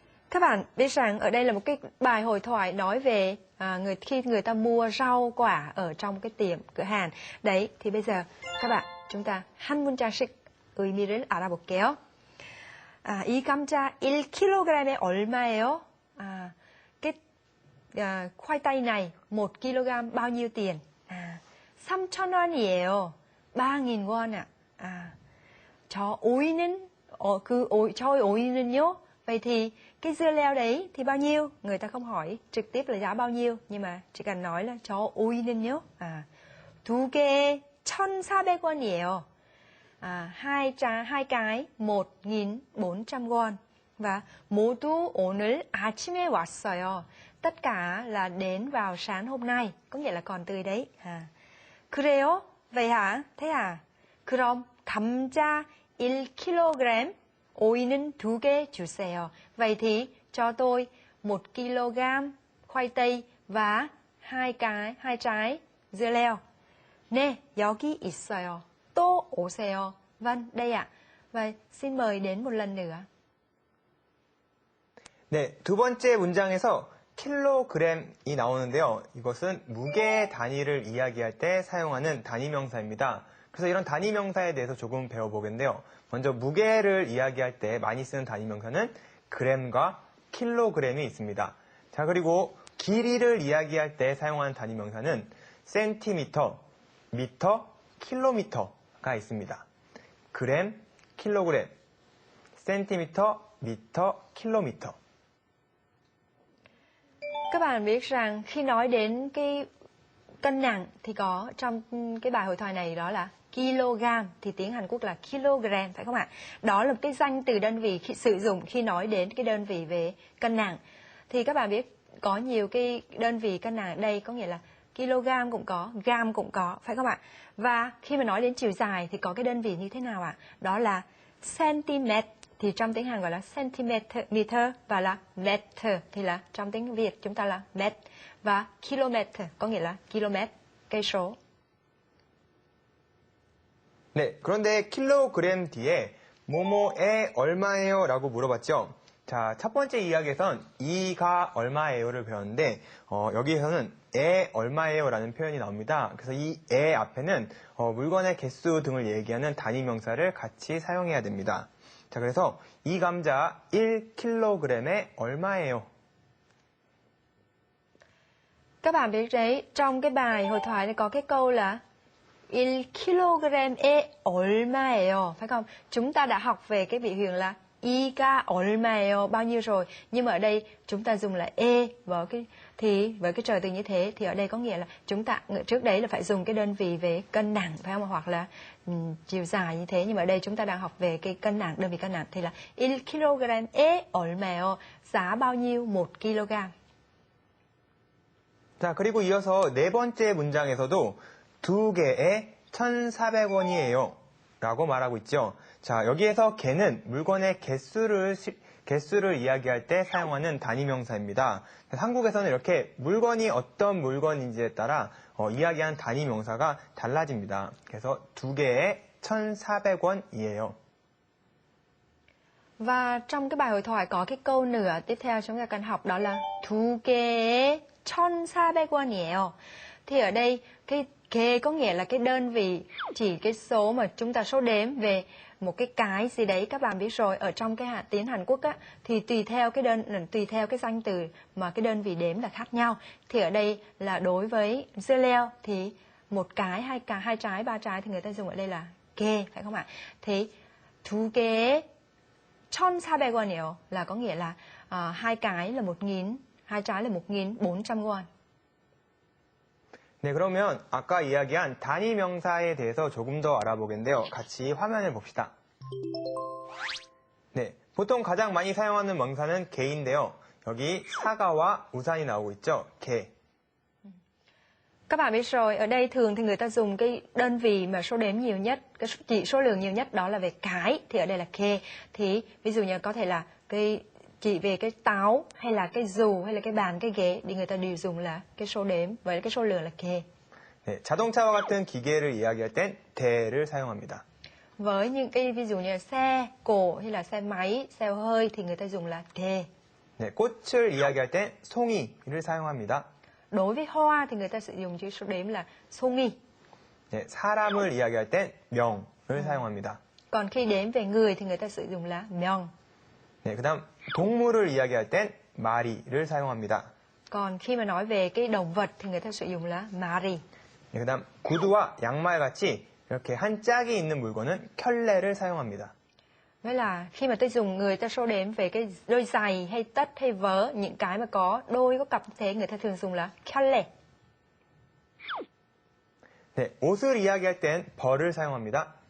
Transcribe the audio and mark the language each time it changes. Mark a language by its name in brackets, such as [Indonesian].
[Vietnamese] Các bạn biết rằng ở đây là một cái bài hội thoại nói về khi người ta mua rau quả ở trong cái tiệm cửa hàng. Đấy, thì bây giờ các bạn chúng ta [Korean] 한 문장씩 의미를 알아볼게요. 이 감자 1kg에 얼마예요? [Vietnamese] Cái khoai tây này 1 kg bao nhiêu tiền? [Korean] 3,000원이에요. [Vietnamese] 3.000 won ạ. [Korean] 저 오이는 저희 오이는요? [Vietnamese] Vậy thì cái dưa leo đấy thì bao nhiêu? Người ta không hỏi trực tiếp là giá bao nhiêu, nhưng mà chỉ cần nói là [Korean] 저 오이는요? 두 개에 1,400원이에요. [Vietnamese] hai cái 1.400 won. Và [Korean] 모두 오늘 아침에 왔어요. [Vietnamese] Tất cả là đến vào sáng hôm nay, có nghĩa là còn tươi đấy. [Korean] 그래요? [Vietnamese] Vậy hả? Thế à? [Korean] 그럼 감자 1kg, 오이는 2개 주세요. [Vietnamese] Vậy thì cho tôi 1 kg khoai tây và hai trái dưa leo. [Korean] 네, 여기 있어요. 또 오세요. [Vietnamese] Vâng, đây ạ. Vậy xin mời đến một lần nữa. [Korean] 네, 두 번째 문장에서 킬로그램이 나오는데요. 이것은 무게 단위를 이야기할 때 사용하는 단위명사입니다. 그래서 이런 단위명사에 대해서 조금 배워보겠는데요. 먼저 무게를 이야기할 때 많이 쓰는 단위명사는 그램과 킬로그램이 있습니다. 자, 그리고 길이를 이야기할 때 사용하는 단위명사는 센티미터, 미터, 킬로미터가 있습니다. 그램, 킬로그램, 센티미터, 미터, 킬로미터. [Vietnamese] Các bạn biết rằng khi nói đến cái cân nặng thì có trong cái bài hội thoại này đó là kg, thì tiếng Hàn Quốc là kg, phải không ạ? Đó là cái danh từ đơn vị sử dụng khi nói đến cái đơn vị về cân nặng. Thì các bạn biết có nhiều cái đơn vị cân nặng ở đây, có nghĩa là kg cũng có, gam cũng có, phải không ạ? Và khi mà nói đến chiều dài thì có cái đơn vị như thế nào ạ? Đó là cm, thì trong tiếng Hàn gọi là centimeter, và là meter thì là trong tiếng Việt chúng ta là mét, và km có nghĩa là km, cây số. [Korean] 네, 그런데 킬로그램 뒤에 뭐뭐에 얼마예요? 라고 물어봤죠. 자, 첫 번째 이야기에선 이가 얼마예요를 배웠는데 여기에서는 에 얼마예요라는 표현이 나옵니다. 그래서 이 에 앞에는 물건의 개수 등을 얘기하는 단위명사를 같이 사용해야 됩니다. 자, 그래서 이 감자 1kg에 얼마예요? [Vietnamese] Các bạn biết đấy, trong cái bài hội thoại này có cái câu là [Korean] 1kg에 얼마예요, [Vietnamese] phải không? Chúng ta đã học về cái biểu hiện là [Korean] 이가 얼마예요, [Vietnamese] bao nhiêu rồi. Nhưng mà ở đây chúng ta dùng là với cái trợ từ như thế thì ở đây có nghĩa là chúng ta trước đấy là phải dùng cái đơn vị về cân nặng, phải không? Hoặc là chiều dài như thế. Nhưng mà ở đây chúng ta đang học về cái cân nặng, đơn vị cân nặng thì là [Korean] 1kg에 얼마예요, [Vietnamese] giá bao nhiêu 1kg. [Korean] 자, 그리고 이어서 네 번째 문장에서도 두 개에 1,400원이에요 라고 말하고 있죠. 자, 여기에서 개는 물건의 개수를 이야기할 때 사용하는 단위명사입니다. 한국에서는 이렇게 물건이 어떤 물건인지에 따라 이야기하는 단위명사가 달라집니다. 그래서 두 개에 1,400원이에요. [Vietnamese] Và trong cái bài hội thoại có cái câu nữa tiếp theo chúng ta cần học, đó là [Korean] 두 개에 1,400원이에요. [Vietnamese] Thì ở đây cái 개 có nghĩa là cái đơn vị, chỉ cái số mà chúng ta số đếm về một cái gì đấy. Các bạn biết rồi, ở trong cái tiếng Hàn Quốc á, thì tùy theo cái danh từ mà cái đơn vị đếm là khác nhau. Thì ở đây là đối với dưa leo thì một cái, hai trái, ba trái thì người ta dùng ở đây là 개, phải không ạ? Thì [Korean] 두 개에 1,400원이에요 [Vietnamese] là có nghĩa là hai cái là 1.000, hai trái là 1.400 won. [Korean] 네, 그러면 아까 이야기한 단위명사에 대해서 조금 더 알아보겠는데요. 같이 화면을 봅시다. 네, 보통 가장 많이 사용하는 명사는 개인데요. 여기 사과와 우산이 나오고 있죠. 개. [Vietnamese] Các bạn biết rồi, ở đây thường thì người ta dùng cái đơn vị mà số đếm nhiều nhất, cái chỉ số lượng nhiều nhất đó là về cái, thì ở đây là kê. Thì ví dụ như có thể là cái chỉ về cái táo hay là cái dù hay là cái bàn, cái ghế thì người ta đều dùng là cái số đếm với cái số lượng là kê. [Korean] 네, 자동차와 같은 기계를 이야기할 땐 대를 사용합니다. [Vietnamese] Với những cái ví dụ như là xe cổ hay là xe máy, xe hơi thì người ta dùng là kê. [Korean] 네, 꽃을 이야기할 땐 송이를 사용합니다. [Vietnamese] Đối với hoa thì người ta sử dụng chữ số đếm là 송이. [Korean] 네, 사람을 이야기할 땐 명을 사용합니다. [Vietnamese] Còn khi đếm về người thì người ta sử dụng là 명. [Korean] 네, 그다음 동물을 이야기할 땐 마리를 사용합니다. [Vietnamese] Còn khi mà nói về cái động vật thì người ta sử dụng là 마리. [Korean] 네, 그다음 구두와 양말 같이 이렇게 한 짝이 있는 물건은 켤레를 사용합니다. [Vietnamese] Với là khi mà người ta số đếm về cái đôi giày hay tất hay vớ, những cái mà có đôi có cặp như thế người ta thường dùng là 켤레. [Korean] 네, 옷을 이야기할 땐 벌을 사용합니다.